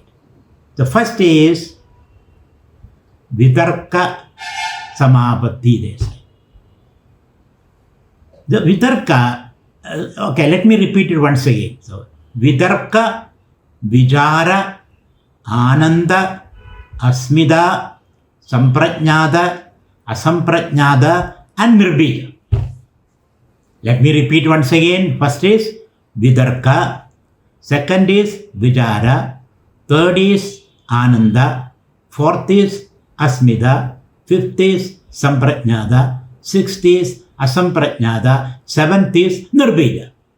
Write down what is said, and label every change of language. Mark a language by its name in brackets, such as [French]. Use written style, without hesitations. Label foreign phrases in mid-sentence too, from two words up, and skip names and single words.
[English] The first is [Sanskrit] vitarka samapatti, [English] they say. The vitarka, okay, let me repeat it once again. So, [Sanskrit] vitarka, vichara, ananda, asmida, samprajnata, asamprajnata, [English] and nirbija. Let me repeat once again. First is vitarka, second is vichara, third is ananda, fourth is asmida, fifth is samprajnata, sixth is asamprajnata, seventh is nirbija.